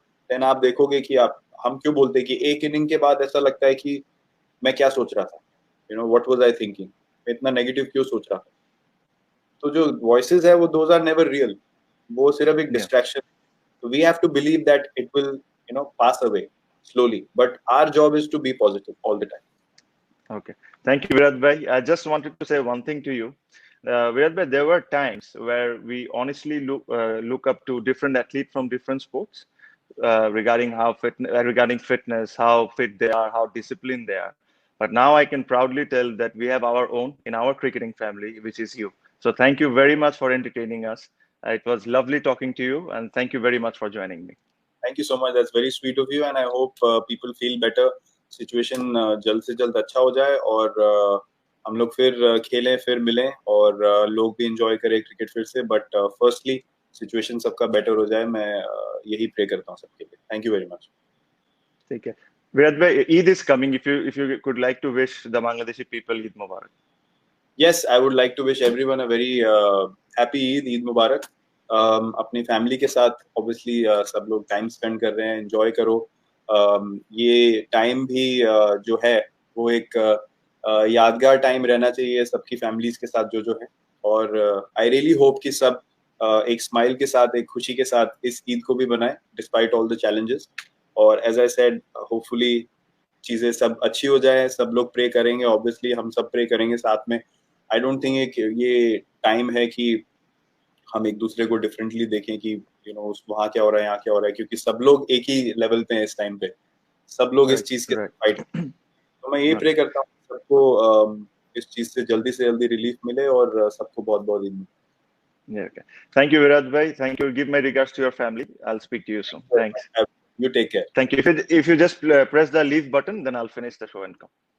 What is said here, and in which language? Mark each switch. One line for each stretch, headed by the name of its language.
Hindi: Then आप देखोगे कि आप, हम क्यों बोलते हैं कि एक इनिंग के बाद ऐसा लगता है कि मैं क्या सोच रहा था,
English: you know what was I thinking,
Hindi: मैं इतना नेगेटिव क्यों सोच रहा था। तो जो वॉइसेस है वो
English: those are never real,
Hindi: वो सिर्फ एक डिस्ट्रैक्शन।
English: तो we have to believe that it will you know pass away slowly, but our job is to be positive all the time. Okay, thank you, Virat bhai. I just wanted to say one thing to you. Virat bhai, there were times where we honestly look up to different athletes from different sports regarding regarding fitness, how fit they are, how disciplined they are. But now I can proudly tell that we have our own in our cricketing family, which is you. So thank you very much for entertaining us. It was lovely talking to you, and thank you very much for joining me. Thank you so much. That's very sweet of you, and I hope people feel better.
Hindi: Situation जल्द से जल्द अच्छा हो जाए और हम लोग फिर खेलें, फिर मिलें और लोग भी enjoy करें क्रिकेट फिर से।
English: But firstly,
Hindi: situation सबका better हो जाए, मैं यही pray करता हूँ सबके लिए।
English: Thank you very much.
Hindi: ठीक है,
English: Virat bhai, Eid is coming. If you could like to wish the Bangladeshi people Eid Mubarak. Yes, I would like to wish everyone a very happy Eid Mubarak.
Hindi: अपनी family के साथ obviously सब लोग time spend कर रहे हैं, enjoy करो। ये टाइम भी जो है वो एक यादगार टाइम रहना चाहिए सबकी फैमिलीज के साथ जो है। और
English: I really hope
Hindi: कि सब एक स्माइल के साथ, एक खुशी के साथ इस ईद को भी बनाए
English: Despite all the challenges.
Hindi: और
English: as I said,
Hindi: होपफुली चीजें सब अच्छी हो जाए, सब लोग प्रे करेंगे, ऑब्वियसली हम सब प्रे करेंगे साथ में।
English: I don't think
Hindi: ये टाइम है कि हम एक दूसरे को डिफरेंटली देखें कि
English: you know
Hindi: वहाँ क्या हो रहा है, यहाँ क्या हो रहा है, क्योंकि सब लोग एक ही लेवल पे हैं इस टाइम पे, सब लोग इस चीज के फाइट। तो मैं ये प्रे करता हूँ सबको इस चीज से जल्दी रिलीफ मिले और सबको बहुत बहुत Eid.
English: Yeah, okay. Thank you, Virat bhai. Thank you. Give my regards to your family. I'll speak to you soon. Thanks. You take care. Thank you. If you just press the leave button, then I'll finish the show and come.